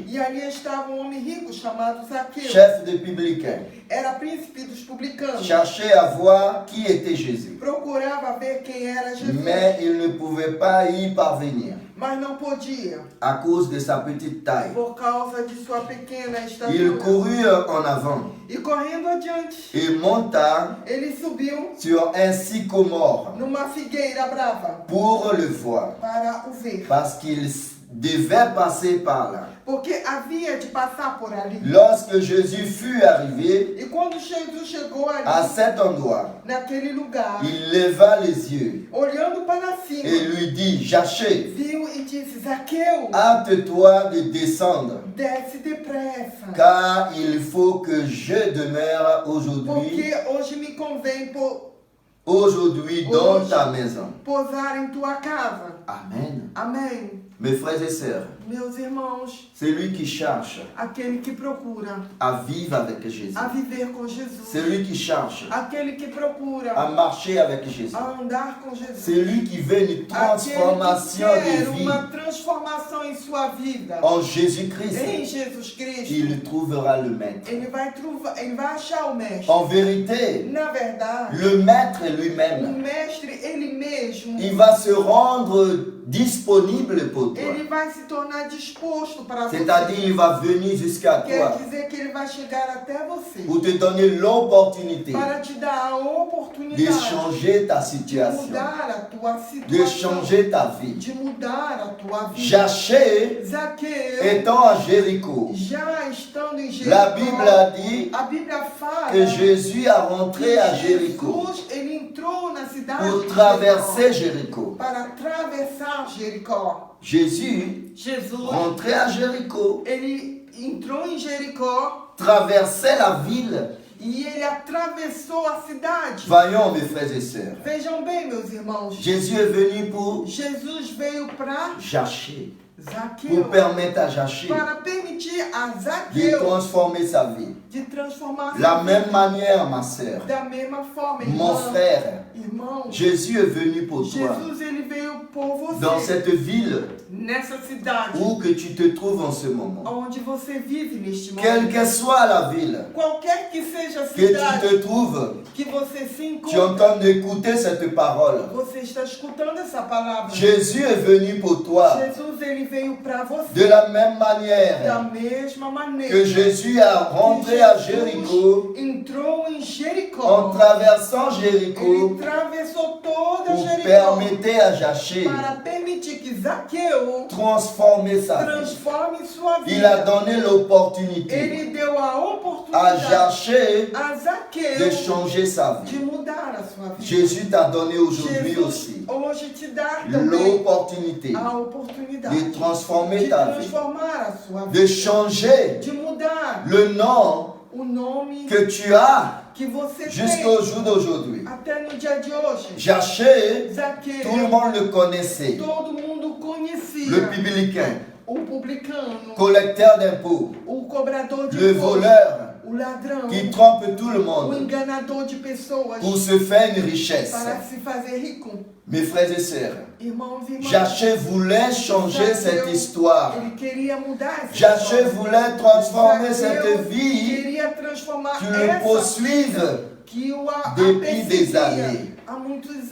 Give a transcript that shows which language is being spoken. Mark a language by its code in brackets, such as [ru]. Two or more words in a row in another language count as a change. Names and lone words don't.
[pt] E ali estava um homem rico chamado Zaqueu. [fr] chef des publicains, [pt] Era príncipe dos publicanos. [fr] cherchait à voir qui était Jésus. [pt] Procurava ver quem era Jesus, [fr] Mais il ne pouvait pas y parvenir [pt] mas não podia, [fr] à cause de sa petite taille. [pt] por causa de sua pequena [fr] Il [pt] estatura. [fr] courut en avant [pt] E correndo adiante, [fr] et monta [pt] ele subiu [fr] sur un sycomore [pt] numa figueira brava [fr] pour le voir, [pt] para o ver, [fr] parce qu'il devait passer par là. [pt] porque havia de passar por ali. [fr] Lorsque Jésus fut arrivé [pt] E quando Jesus chegou [fr] à [pt] ali, [fr] cet endroit, [pt] naquele lugar, [fr] il leva les yeux [pt] olhando para cima, [fr] et lui dit, Zachée, [pt] viu e disse: Zaqueu, [fr] hâte-toi de descendre, [pt] desce depressa, [fr] car il faut que je demeure aujourd'hui [pt] porque hoje me convém [fr] dans ta maison. [pt] posar em tua casa. [fr] Amen. [pt] Amém. [fr] Mes frères et sœurs, [pt] Meus irmãos, [fr] celui qui cherche [pt] aquele que procura [fr] à vivre avec Jésus, [pt] a viver com Jesus, [fr] celui qui cherche [pt] aquele que procura [fr] à marcher avec Jésus, [pt] a andar com Jesus, [fr] celui qui veut une transformation [pt] aquele que quer [fr] de vie [pt] uma transformação em sua vida, [fr] en [pt] em [fr] Jésus-Christ, [pt] Jesus Cristo, [fr] il trouvera le maître. [pt] ele vai achar o mestre. [fr] En vérité, [pt] Na verdade, [fr] le maître [pt] o [fr] lui-même, [pt] mestre, ele mesmo, [fr] il va se rendre disponible pour toi. [pt] ele vai se tornar disposto para você. [fr] C'est-à-dire, il va venir jusqu'à [pt] Quer [fr] toi [pt] dizer que ele vai chegar até você [fr] pour te donner l'opportunité [pt] para te dar a [fr] de [pt] oportunidade [fr] changer ta [pt] de [fr] situation, [pt] mudar a tua [fr] de [pt] situação, [fr] changer ta vie. [pt] de mudar a tua vida. [fr] Zachée, [pt] Zaqueu, [fr] étant à Jéricho, [pt] já estando em Jericó, [fr] la Bible a dit [pt] a Bíblia fala [fr] que Jésus a rentré [pt] que [fr] à Jéricho [pt] Jesus, ele entrou na cidade [fr] pour [pt] de [fr] traverser [pt] Jericó, [fr] Jéricho. [pt] para atravessar Jericó. [fr] Jésus, [pt] Jesus, [fr] rentré à Jéricho, [pt] ele entrou em Jericó [fr] traversait la ville. [pt] e ele atravessou a cidade. [fr] Voyons, mes frères et sœurs, [pt] Vejam bem, meus irmãos, [fr] Jésus est venu pour [pt] Jesus veio para [fr] Zachée. [pt] Zaqueu, [fr] pour permettre à Zaché [pt] para permitir a [fr] de [pt] Zaqueu [fr] transformer sa vie. [pt] de transformar [fr] La même manière, ma sœur, [pt] da mesma forma, [fr] mon frère, [pt] irmão, [fr] Jésus est venu pour toi. [pt] Jesus ele veio por você [fr] Dans cette ville [pt] nessa cidade [fr] où que tu te trouves en ce moment. [pt] onde você vive neste [fr] Quelle [pt] momento. [fr] que soit la ville [pt] Qualquer que seja a [fr] que tu [pt] cidade [fr] te trouves, [pt] que você se [fr] tu es [pt] encontra, [fr] en train d'écouter cette parole. [pt] você está escutando essa palavra. [fr] Jésus est venu pour toi. [pt] Jesus ele veio para [fr] De [pt] você [fr] la même [pt] da [fr] manière [pt] mesma maneira [fr] que Jésus a rentré à Jéricho, [pt] entrou em [fr] en [pt] Jericó. [fr] traversant [pt] Ele [fr] Jéricho, [pt] atravessou toda [fr] pour [pt] Jericó [fr] permettre à Zaché [pt] para permitir que Zaqueu [fr] transformer sa vie. [pt] transforme sua [fr] Il a [pt] vida. [fr] donné l'opportunité [pt] Ele deu a [fr] à [pt] oportunidade [fr] Zaché [pt] a [fr] de [pt] Zaqueu [fr] changer sa [pt] de [fr] vie. [pt] mudar a sua vida. [fr] Jésus t'a donné aujourd'hui [pt] Jesus [fr] aussi [pt] hoje te dá também [fr] l'opportunité [pt] a [fr] de [pt] oportunidade [fr] transformer [pt] de [fr] ta vie, [pt] transformar a sua [fr] de [pt] vida, [fr] changer [pt] de mudar [fr] le nom [pt] o nome [fr] que tu as [pt] que você tem [fr] jusqu'au jour d'aujourd'hui. [pt] até no dia de hoje. [fr] Zaché, [pt] Zaqueu, [fr] tout le monde le connaissait. [pt] todo mundo conhecia. [fr] Le publicain, [pt] O publicano, [fr] collecteur d'impôts, [pt] o cobrador de [fr] le [pt] imposto, [fr] voleur [pt] o ladrão, [fr] qui trompe tout le [pt] o [fr] monde [pt] enganador de pessoas [fr] pour se faire une richesse. [pt] para se fazer rico. [fr] Mes frères et sœurs, [pt] Irmãos e irmãs, [fr] Zaché voulait changer cette histoire. [pt] ele queria mudar essa [fr] Zaché [pt] história. [fr] voulait transformer [pt] Zaqueu [fr] cette vie [pt] queria transformar [fr] qui le [pt] essa [fr] poursuive [pt] que o a [fr] depuis des [pt] perseguia [fr] années. [pt] há muitos